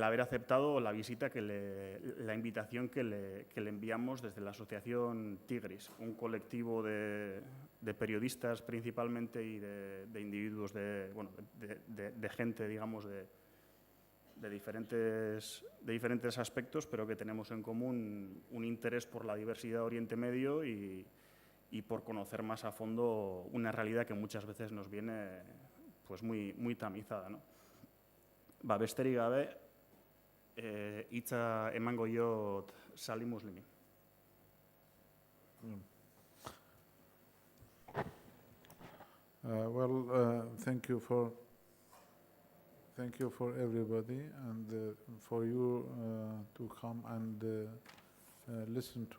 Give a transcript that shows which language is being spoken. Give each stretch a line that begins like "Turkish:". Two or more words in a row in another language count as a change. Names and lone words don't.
Spanish: haber aceptado la visita, la invitación que le enviamos desde la asociación Tigris, un colectivo de periodistas principalmente y de individuos, de gente, digamos, de diferentes aspectos, pero que tenemos en común un interés por la diversidad de Oriente Medio y por conocer más a fondo una realidad que muchas veces nos viene pues muy tamizada, ¿no?
Basque: Besterik gabe, hitza emango diot Sali Muslimi.
English: Thank you for everybody and for you to come and listen to